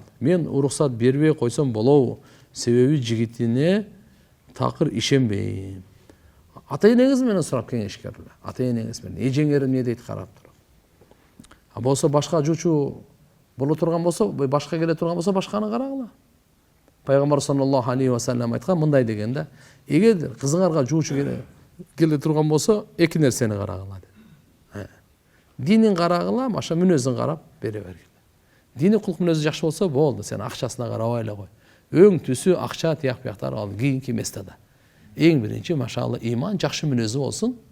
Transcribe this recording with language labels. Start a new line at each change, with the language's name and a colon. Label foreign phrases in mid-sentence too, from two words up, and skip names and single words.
Kyrgyz: Мен уруксат бербей койсом болобу? Себеби жигитине такыр ишенбейм. Ата-энеңиз менен сурап кеңешкерле. Ата-энеңиз менен эжеңер эмне дейт карап туруп. Болсо башка жуучу боло турган болсо, башка келе турган болсо башканы карагыла. Пайгамбар
Arabic: صلى الله عليه وسلم
Kyrgyz: айткан мындай дегенде, эгер кызыңарга жуучу келе турган болсо, эки нерсени карагыла деп. Динин карагыла, маша мүнөзүн карап бере бергиле. Дини кулк мүнөзү жакшы болсо болду, сен акчасына карабай эле кой. Өң түсү акча тияк бияктар ал кийинки местада. Эң биринчи машалла иман жакшы мүнөзү болсун.